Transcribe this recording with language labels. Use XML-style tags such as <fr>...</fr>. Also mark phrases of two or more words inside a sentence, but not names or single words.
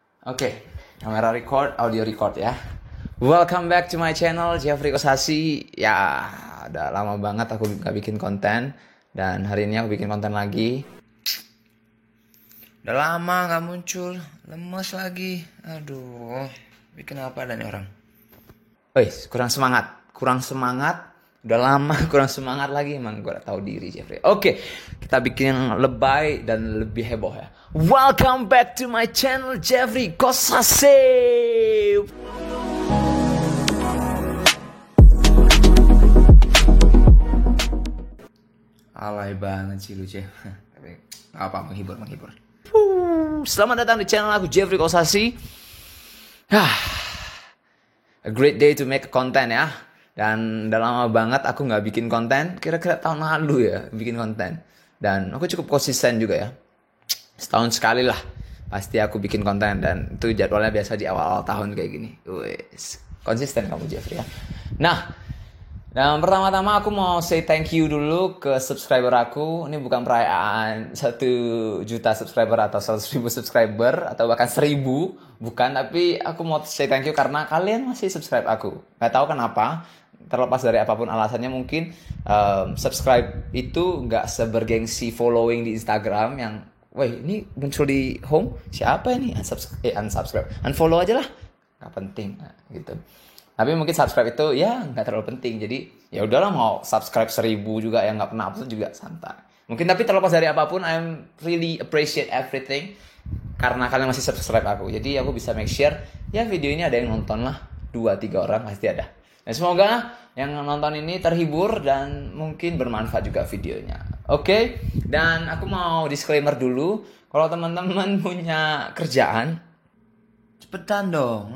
<id>Oke, kamera record, audio record ya.</id> <en>Welcome back to my channel, Jeffrey Kosasi.</en> <id>Ya, udah lama banget aku gak bikin konten. Dan hari ini aku bikin konten lagi. Udah lama gak muncul, lemes lagi. Aduh, bikin apa nih orang? Kurang semangat. Udah lama kurang semangat lagi, emang gue udah tahu diri Jeffrey. Oke, kita bikin yang lebay dan lebih heboh ya.</id> <en>Welcome back to my channel, Jeffrey Kosasi.</en> <id>Alay banget sih lu, Jeff. Tapi apa, menghibur. Selamat datang di channel aku, Jeffrey Kosasi.</id> <en>A great day to make content ya.</en> <id>Dan udah lama banget aku gak bikin konten. Kira-kira tahun lalu ya bikin konten. Dan aku cukup konsisten juga ya. Setahun sekali lah pasti aku bikin konten. Dan itu jadwalnya biasa di awal-awal tahun kayak gini. Konsisten kamu Jeffrey ya. Nah, dan pertama-tama aku mau</id> <en>say thank you</en> <id>dulu ke subscriber aku. Ini bukan perayaan 1 juta subscriber atau 100.000 subscriber atau bahkan 1.000, bukan. Tapi aku mau</id> <en>say thank you</en> <id>karena kalian masih subscribe aku. Gak tahu kenapa, terlepas dari apapun alasannya. Mungkin subscribe itu gak sebergengsi following di Instagram yang ini muncul di home, siapa ini? Unsubscribe, unfollow aja lah, gak penting gitu. Tapi mungkin subscribe itu ya nggak terlalu penting. Jadi ya udahlah, mau subscribe 1.000 juga yang nggak pernah upload juga santai. Mungkin tapi terlepas dari apapun,</id> <en>I'm really appreciate everything</en> <id>karena kalian masih subscribe aku. Jadi aku bisa</id> <en>make sure</en> <id>ya video ini ada yang nonton lah, 2-3 orang pasti ada. Dan semoga yang nonton ini terhibur dan mungkin bermanfaat juga videonya. Oke? Dan aku mau disclaimer dulu. Kalau teman-teman punya kerjaan, cepetan dong.</id>